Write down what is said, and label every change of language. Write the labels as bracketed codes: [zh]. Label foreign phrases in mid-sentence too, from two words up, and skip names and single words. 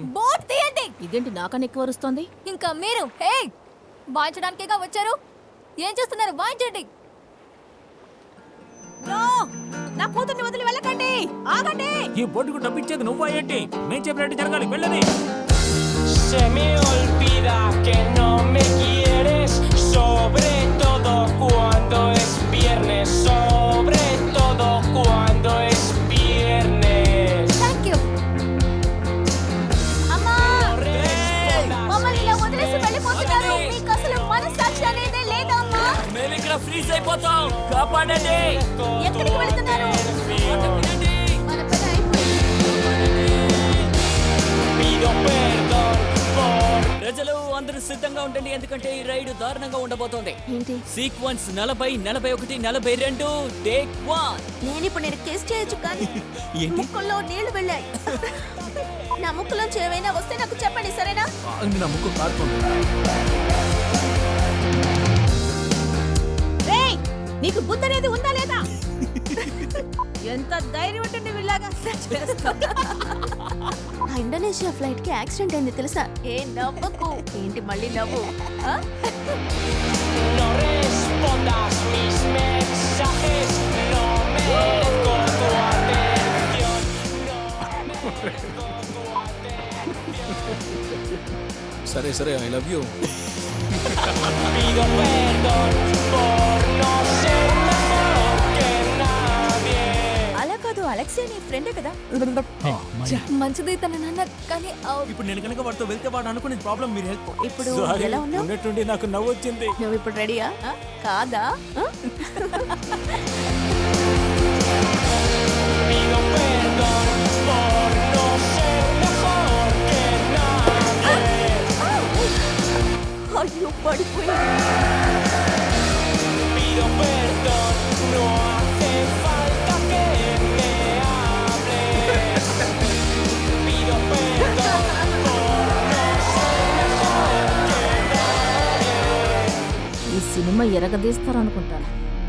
[te] బోట్ తీయండి. ఇదేంటి నాకన్నా ఎక్కువ వరుస్తోంది? ఇంకా మీరు హే వాయించడానికేగా వచ్చారు. ఏం చేస్తున్నారు? వాయించండి. నో! నా కూతుర్ని వదిలి వెళ్ళకండి. ఆగండి. ఈ బోటుకు డబ్బిచ్చేది నువ్వా ఏంటి? మేం చెప్పినట్టు జరగాలి, వెళ్ళని. [es] Se me olvida que no me quieres, sobre todo cuando es viernes, sobre todo cuando es viernes. [en] thank you. [te] అమ్మా మమ్మల్ని ఇలా వదిలేసి వెళ్ళిపోతున్నారు. మీకు అసలు మనస్సాక్షి అనేదే లేదా అమ్మా? మేము ఇక్కడ ఫ్రీజ్ అయిపోతాం, కాపాడండి. ఎక్కడికి వెళ్తున్నారు? మన పని అయిపోయింది. [es] Pido perdón por [te] ప్రజలు అందరూ సిద్ధంగా ఉండండి, ఎందుకంటే ఈ రైడ్ దారుణంగా ఉండబోతోంది. ఏంటి? [en] sequence 40, 41, 42, take 1. [te] నేను ఇప్పుడు నేను కిస్ చేయొచ్చు కానీ ఏంటి? ముక్కుల్లో నీళ్లు వెళ్ళాయి. నా ముక్కులోంచి ఏమైనా వస్తే నాకు చెప్పండి సరేనా? నా ముక్కు కారుతుంది. రేయ్ నీకు బుద్ధి అనేది ఉందా లేదా? ఎంత ధైర్యం ఉంటే నువ్వు ఇలాగా చేస్తావు? ఆ ఇండోనేషియా ఫ్లైట్ కి యాక్సిడెంట్ అయింది తెలుసా? ఏ నవ్వకు. ఏంటి మళ్ళీ నవ్వు? ఆ? [es] no respondas mis mensajes, no merezco tu atención, no merezco tu atención. [te] సరే సరే, [en] I love you. [es] Pido perdón por no ser mejor que nadie. [te] అలా కాదు, అలెక్సా నీ ఫ్రెండే కదా. మంచిది తన నాన్న, కానీ ఇప్పుడు నేను కనుక వాడితో వెళ్తే వాడు అనుకునే ప్రాబ్లం మీరు హెల్ప్. ఇప్పుడు సారీ, ఎలా ఉన్నావు? ఉన్నట్టుండి నాకు నవ్వు వచ్చింది. నువ్వు ఇప్పుడు రెడీయా? కాదా? [es] Pido perdón por no ser mejor que nadie. [te] అయ్యో పడిపోయింది. [es] Pido perdón, no hace falta que me hables. Pido perdón por no ser mejor que nadie. [te] ఈ సినిమా ఎరగదీస్తారనుకుంటాను.